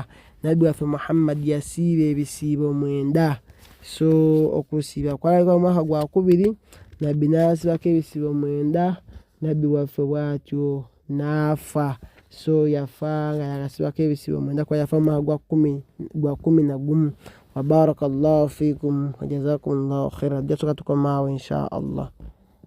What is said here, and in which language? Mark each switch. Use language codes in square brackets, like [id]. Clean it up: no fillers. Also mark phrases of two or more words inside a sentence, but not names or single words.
[lg] Nabbi waffe Muhammad yasiiba ebisiibo 9. So okusiiba kwalabika mu mwaka gwa 2, nabbi n'asiibako ebisiibo 9, nabbi waffe bw'atyo n'afa. So yafa nga yakasiibako ebisiibo 9 kuba yafa mu mwaka gwa 11. [ar] وبارك الله فيكم وجزاكم الله خيرا. [lg] Tukoma awo [ar] إن شاء الله.